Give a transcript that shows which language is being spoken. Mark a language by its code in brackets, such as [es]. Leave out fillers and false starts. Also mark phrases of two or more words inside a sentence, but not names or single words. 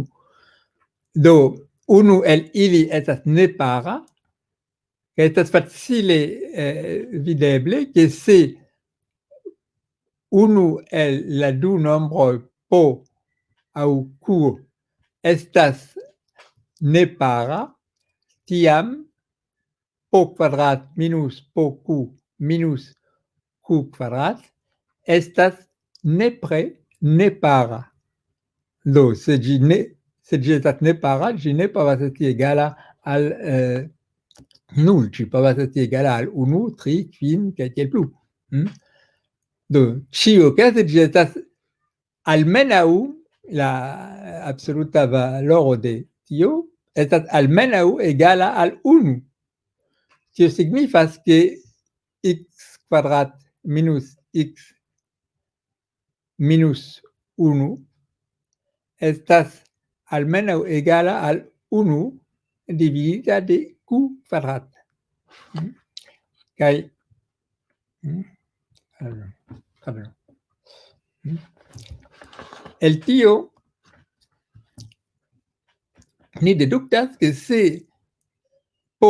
[eo] Do unu el ili estas nepara, kaj estas facile videble ke se unu el la du nombroj po aŭ q estas nepara, tiam po kvadrat minus po q minus q kvadrat estas nepre nepara. Do se ĝi estas nepara, ĝi ne povas esti egala al nul, ĝi povas esti egala al 1, 3, kvin kaj tiel plu. Do ĉiuokaze ĝi estas almenaŭ la absoluta valoro de tio estas almenaŭ egala al 1. Tio signifas ke x kvadrat minus x minus 1 estas almenaŭ egala al 1 dividita de q kvadrat. Kaj el tio ni deduktas ke se po